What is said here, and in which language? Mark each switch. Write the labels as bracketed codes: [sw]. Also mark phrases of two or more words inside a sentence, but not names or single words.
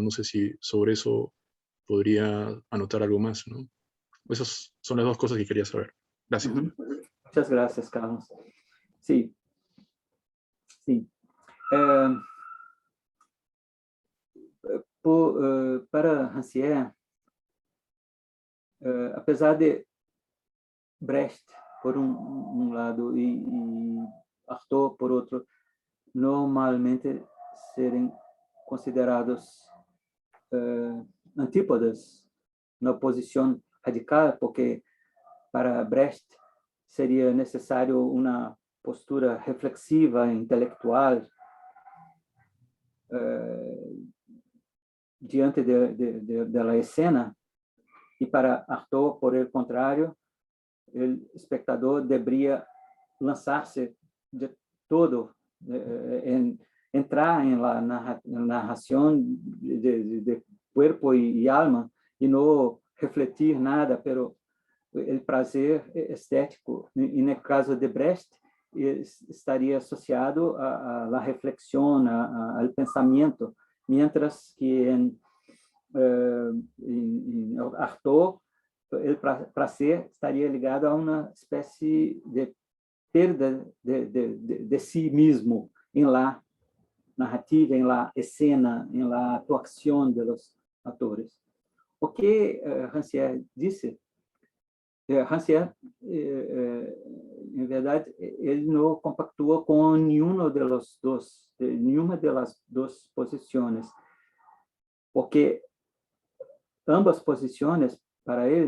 [es] No sé si sobre eso podría anotar algo más, ¿no? Esas son las dos cosas que quería saber. Gracias. Muchas gracias, Carlos. Sí. Para Rancière, [pt] apesar de Brecht, por um lado, e Artaud, por outro, normalmente serem considerados antípodas na oposição radical, porque para Brecht seria necessário uma postura reflexiva, intelectual, diante da escena, e para Artaud, [es] por el contrário, [pt] o espectador deveria lançar-se de todo, entrar em la narração [es] de cuerpo [pt] e alma e não refletir nada, pero o prazer estético, e no caso de Brecht, estaria associado à reflexão, ao pensamento, [es] mientras que [pt] em Artaud o prazer estaria ligado a uma espécie de perda de si mesmo em la narrativa, em la escena, em la atuação dos atores. O que Rancière disse, Rancière, em verdade, ele não compactua com nenhuma das duas posições, porque ambas posições, para ele,